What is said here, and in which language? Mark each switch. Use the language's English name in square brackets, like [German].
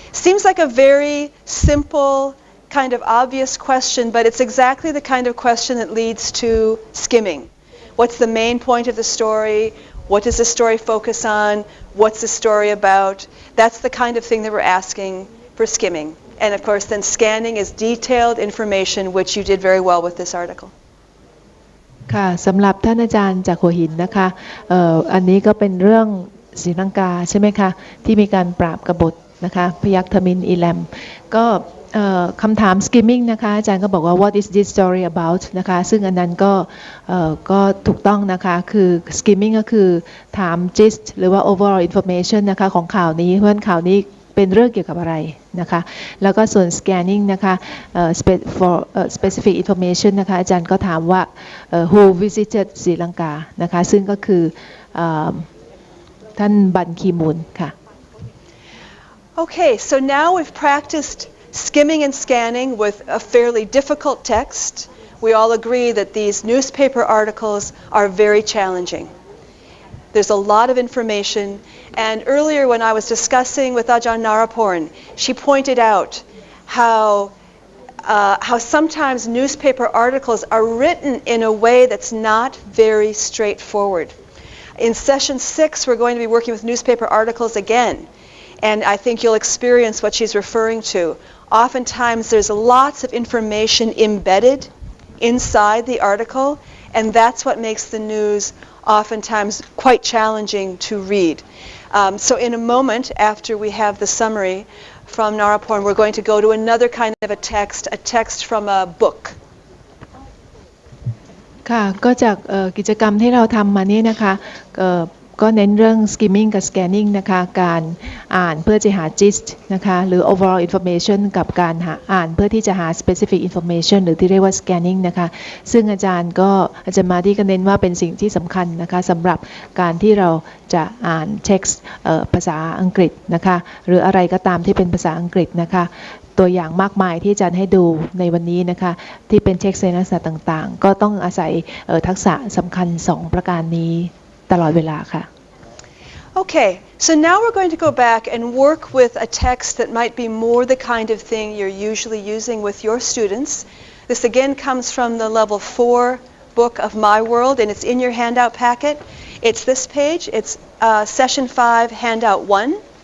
[English] Seems like a very simple, kind of obvious question, but it's exactly the kind of question that leads to skimming. What's the main point of the story? What does the story focus on? What's the story about? That's the kind of thing that we're asking for skimming. And of course, then scanning is detailed information, which you did very well with this article. [Thai] ค่ะสำหรับท่านอาจารย์จากหัวหินนะคะอันนี้ก็เป็นเรื่องศรีลังกาใช่ไหมคะที่มีการปราบกบฏนะคะพยัคฆ์ทมิฬอีแลมก็คำถาม skimming นะคะอาจารย์ก็บอกว่า [English] what is this story about [Thai] นะคะซึ่งอันนั้น ก็ถูกต้องนะคะคือ skimming ก็คือถาม gist หรือว่า overall information นะคะของข่าวนี้เพราะฉะนั้นข่าวนี้เป็นเรื่องเกี่ยวกับอะไรนะคะแล้วก็ส่วน scanning นะคะ [English] for specific information [Thai] นะคะอาจารย์ก็ถามว่า [English] who visited [Thai] ศรีลังกานะคะซึ่งก็คือท่านบันคีมูนค่ะ [English] Okay, so now we've practiced skimming and scanning with a fairly difficult text. We all agree that these newspaper articles are very challenging. There's a lot of information, and earlier when I was discussing with Ajahn Naraporn, she pointed out how sometimes newspaper articles are written in a way that's not very straightforward. In session 6, we're going to be working with newspaper articles again, and I think you'll experience what she's referring to. Oftentimes there's lots of information embedded inside the article, and that's what makes the news oftentimes quite challenging to read. So in a moment, after we have the summary from Naraporn, we're going to go to another kind of a text from a book. [Thai] ค่ะก็จากกิจกรรมที่เราทำมาเนี่ยนะคะก็เน้นเรื่อง skimming กับ scanning นะคะการอ่านเพื่อจะหา gist นะคะหรือ overall information กับการอ่านเพื่อที่จะหา specific information หรือที่เรียกว่า scanning นะคะซึ่งอาจารย์ มาที่ก็เน้นว่าเป็นสิ่งที่สำคัญนะคะสำหรับการที่เราจะอ่าน text ภาษาอังกฤษนะคะหรืออะไรก็ตามที่เป็นภาษาอังกฤษนะคะตัวอย่างมากมายที่อาจารย์ให้ดูในวันนี้นะคะที่เป็น text ในลักษณะต่างๆก็ต้องอาศัยทักษะสำคัญ2ประการนี้ตลอดเวลาค่ะ [English] Okay, so now we're going to go back and work with a text that might be more the kind of thing you're usually using with your students. This again comes from the level 4 book of My World, and it's in your handout packet. It's this page. It's session 5, handout 1.